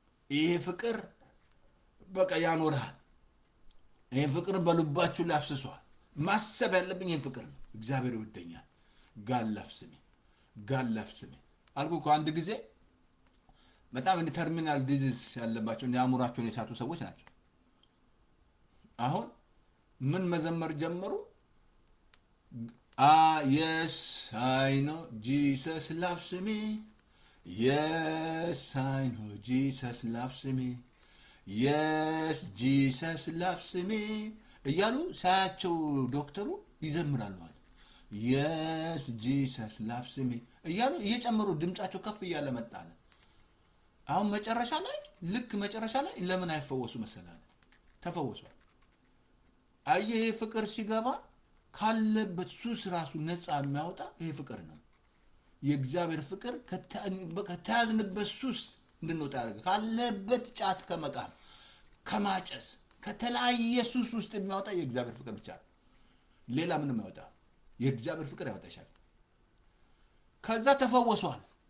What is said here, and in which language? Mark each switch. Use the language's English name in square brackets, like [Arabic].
[Amharic] ይሄ ፍቅር በቃ ያኖርሃል። ይሄ ፍቅር በልባችሁ ላይ አፍስሷል። ማሰብ ያለብኝ ይሄን ፍቅር ነው። እግዚአብሔር ይወደኛል። ጋላፍ ስሜ አልኩ እኮ አንድ ጊዜ በጣም እንደ ተርሚናል ዲዚዝ ያለባቸው አእምሯቸውን የሳቱ ሰዎች ናቸው። አሁን ምን መዘመር ጀመሩ? [English] yes I know Jesus loves me, yes I know Jesus loves me, yes Jesus loves me [Amharic] እያሉ ሳያቸው ዶክተሩ ይዘምራሉ። [English] yes Jesus loves me [Amharic] እያሉ እየጨመሩ ድምጻቸው ከፍ እያለ መጣለ። አሁን መጨረሻ ላይ ልክ መጨረሻ ላይ ለምን አይፈወሱ መሰላለ? ተፈወሷል። አየህ ይሄ ፍቅር ሲገባ ካለበት ሱስ ራሱ ነፃ የሚያወጣ ይሄ ፍቅር ነው። የእግዚአብሔር ፍቅር ከተያዝንበት ሱስ እንድንወጣ ያደርጋል። ካለበት ጫት ከመቃም ከማጨስ ከተለያየ ሱስ ውስጥ የሚያወጣ የእግዚአብሔር ፍቅር ብቻ ነው። ሌላ ምንም ያወጣ የእግዚአብሔር ፍቅር ያወጣሻል። ከዛ ተፈወሷል።